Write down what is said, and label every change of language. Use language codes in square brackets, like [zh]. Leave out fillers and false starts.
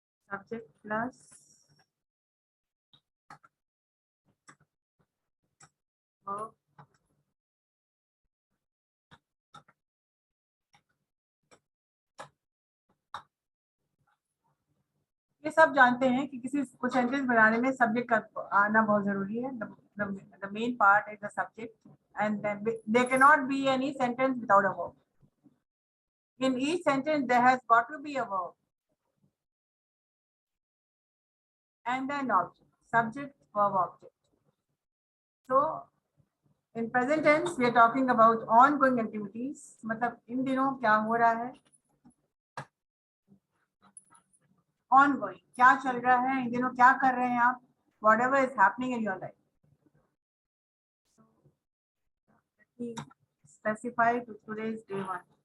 [en] Subject plus verb ये [hi] सब जानते हैं कि किसी को सेंटेंस बनाने में सब्जेक्ट का आना बहुत जरूरी है. [en] The main part is the subject, and then there cannot be any sentence without a verb. In each sentence there has got to be a verb and an object, subject, verb, object. So in present tense we are talking about ongoing activities. [hi] मतलब इन दिनों क्या हो रहा है, ongoing क्या चल रहा है, इन दिनों क्या कर रहे हैं आप, [en] whatever is happening in your life. Let me specify to today's day 1.